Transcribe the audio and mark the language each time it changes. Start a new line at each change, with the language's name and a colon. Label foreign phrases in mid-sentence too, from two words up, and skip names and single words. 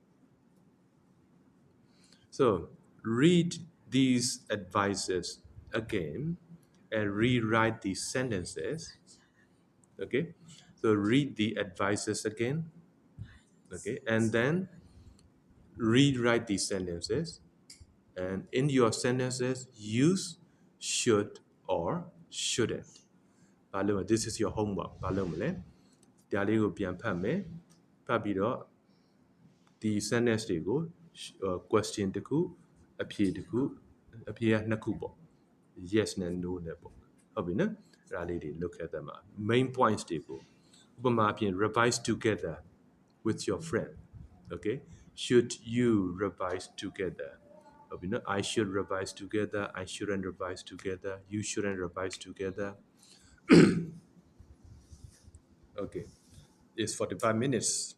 English: So read these advices again and rewrite these sentences. Okay, so read the advices again. Okay, and then rewrite these sentences, and in your sentences use should or shouldn't.
Burmese: ဘာလို့လဲ
English: this is your homework
Burmese: ဘာလို့မလဲဒါလေးကိုပြန်ဖတ်မယ်ဖတ်ပြီးတော့ဒီ sentence တွေကို question တစ်ခုအဖြေတစ်ခုအဖြေကနှစ်ခုပေါ့ yes နဲ့ no နဲ့ပေါ့ဟုတ်ပြီနော်အဲ့ဒါလေးတွေလုပ်ခဲ့တဲ့မှာ
English: main points
Burmese: တွေကိုဥပမာအပြင်
English: revise together with your friend. Okay, should you revise together? I should revise together. I shouldn't revise together. You shouldn't revise together. Okay, it's 45 minutes.